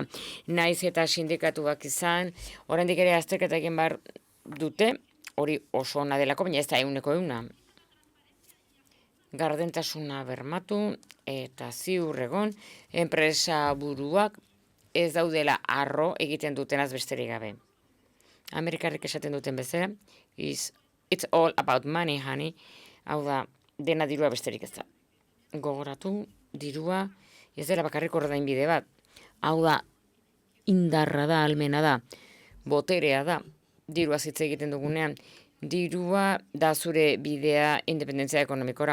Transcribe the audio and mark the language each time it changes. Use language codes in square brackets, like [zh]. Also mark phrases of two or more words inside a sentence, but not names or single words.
[eu] Naiz eta sindikatuak izan, oraindik ere azterketa egin behar dute, hori oso ona delako, baina ez da 100%. Gardentasuna bermatu eta ziur egon, enpresa buruak ez daudela arro egiten dutenaz besterik gabe. Amerikarrik esaten duten bezala, [en] it's all about money, honey. [eu] Hau da, dena dirua besterik ez da. Gogoratu, dirua, ez dela bakarrik ordainbide bat. Hau da, indarra da, almena da, boterea da, dirua hitz egiten dugunean. Dirua da zure bidea independentzia ekonomikora.